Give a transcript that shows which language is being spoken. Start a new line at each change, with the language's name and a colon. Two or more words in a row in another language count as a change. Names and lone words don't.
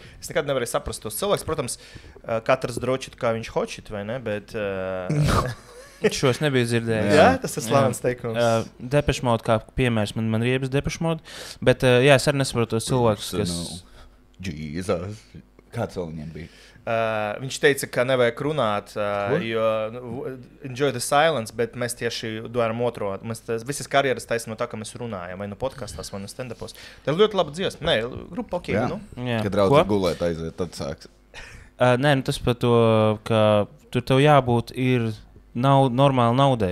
Latvian: Es nekad nevarēju saprast tos cilvēkus. Protams, katrs drošit, kā viņš hočit, vai ne, bet... Šo es nebiju dzirdējis. Jā, tas ir slavens teikums. Depeche Mode kā piemērs, man riebas Depeche Mode, bet jā, es arī nesaprotu tos cilvēkus, kas... Jesus. Kāds vēl viņiem bija? Viņš teica, ka nevajag runāt, jo enjoy the silence, bet mēs tieši darām otro. Mēs visas karjeras taisam no tā, ka mēs runājam, vai no podkastās, vai no stand-upos. Tā ir ļoti laba dziesma. Nē, grupa ok, nu. Kad draudz gulēt aiziet, tad sāks. Nē, nu tas par to, ka tur tev jābūt ir normāli naudai.